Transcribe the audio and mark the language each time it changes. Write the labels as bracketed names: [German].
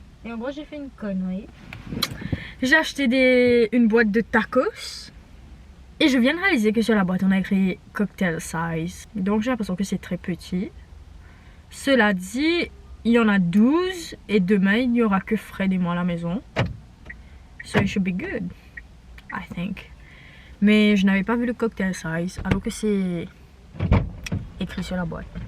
[French] Et en gros, j'ai fait une connerie. J'ai acheté une boîte de tacos. Et je viens de réaliser que sur la boîte, on a écrit cocktail size. Donc, j'ai l'impression que c'est très petit. Cela dit, il y en a 12. Et demain, il n'y aura que Fred et moi à la maison. [English] So it should be good, I think. [French] Mais je n'avais pas vu le cocktail size, alors que c'est écrit sur la boîte.